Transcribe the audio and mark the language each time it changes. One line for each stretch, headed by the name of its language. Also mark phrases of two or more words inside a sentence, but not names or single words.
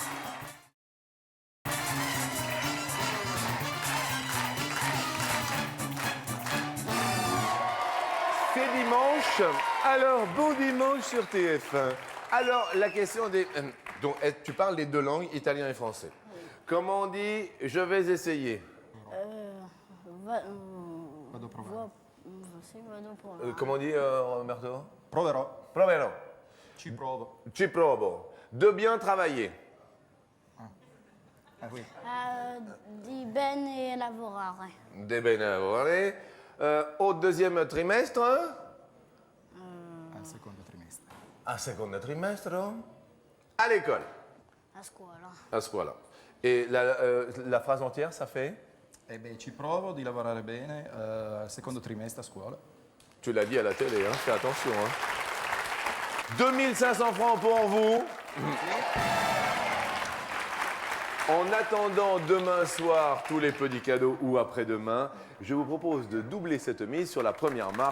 French: C'est dimanche. Alors, bon dimanche sur TF1. Alors, la question des... donc, tu parles les deux langues, italien et français. Comment on dit « je vais essayer
Italian: Vado a provare. Sì, vado provare.
French: Comment on dit, Roberto?
Italian: Proverò. Proverò. Ci provo. Ci provo.
French: De bien travailler. Ah oui.
Italian: Di bene lavorare. De bene lavorare.
French: Au deuxième trimestre.
Italian: Al secondo trimestre. A secondo trimestre.
French: À l'école.
Italian: A scuola. À scuola.
French: Et la phrase entière, ça fait?
Italian: E beh, ci provo di lavorare bene al secondo trimestre a scuola.
French: Tu l'as dit à la télé, hein? Fais attention. Hein? 2500 francs pour vous. En attendant demain soir tous les petits cadeaux ou après-demain, je vous propose de doubler cette mise sur la première marche.